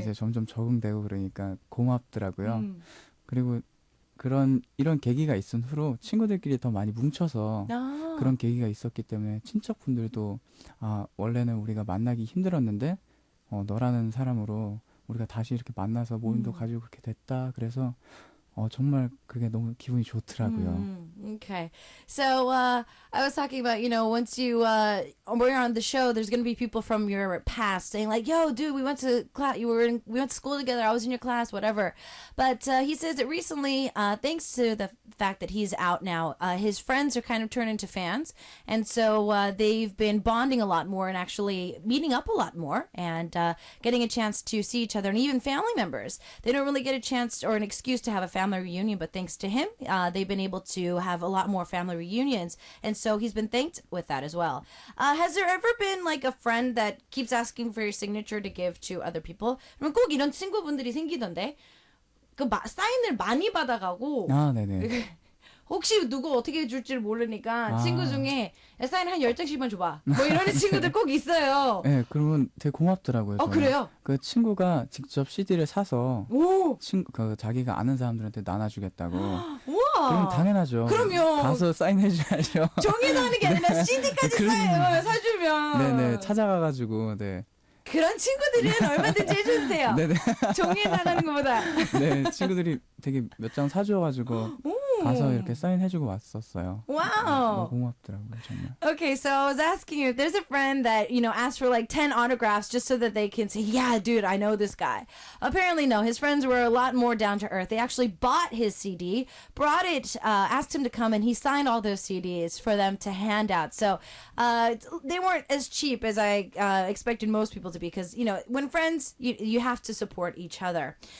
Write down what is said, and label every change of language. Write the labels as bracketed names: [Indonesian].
[Korean] 이제 점점 적응되고 그러니까 고맙더라고요. 그리고 이런 계기가 있은 후로 친구들끼리 더 많이 뭉쳐서 그런 계기가 있었기 때문에 친척분들도 원래는 우리가 만나기 힘들었는데 너라는 사람으로 우리가 다시 이렇게 만나서 모임도 가지고 그렇게 됐다. 그래서 정말 그게 너무 기분이 좋더라고요. [English] Okay. So I was talking about, once we're on the show, there's going to be people from your past saying like, yo, dude, we went to class, we went to school together, I was in your class, whatever. But he says that recently, thanks to the fact that he's out now, his friends are kind of turned into fans. And so they've been bonding a lot more and actually meeting up a lot more and getting a chance to see each other, and even family members. They don't really get a chance or an excuse to have a family reunion, but thanks to him, they've been able to have a lot more family reunions. And so he's been thanked with that as well. Has there ever been like a friend that keeps asking for your signature to give to other people? [Korean] 그럼 꼭 이런 친구분들이 생기던데 사인을 많이 받아가고 아, 네네. 혹시 누구 어떻게 해줄지를 모르니까 아. 친구 중에 야, 사인 한 10장씩만 줘봐. 뭐 이러는 친구들 꼭 있어요. 네, 그러면 되게 고맙더라고요. 저는. 그래요? 그 친구가 직접 CD를 사서 오! 자기가 아는 사람들한테 나눠주겠다고. 우와! 그럼 당연하죠. 그럼요. 가서 사인해줘야죠. 종이도 하는 게 아니라 CD까지 사주면. 네네, 찾아가가지고, 네. 그런 친구들은 얼마든지 해줘도 돼요. 네네. 종이에 나가는 것보다. 네, 친구들이 되게 몇 장 사줘가지고 가서 이렇게 사인해주고 왔었어요. [English] Wow. [Korean] 너무 고맙더라고요, 정말. [English] Okay, so I was asking you if there's a friend that, asked for like 10 autographs just so that they can say, yeah, dude, I know this guy. Apparently, no. His friends were a lot more down to earth. They actually bought his CD, brought it, asked him to come, and he signed all those CDs for them to hand out. So they weren't as cheap as I expected most people to be because, when friends, you have to support each other.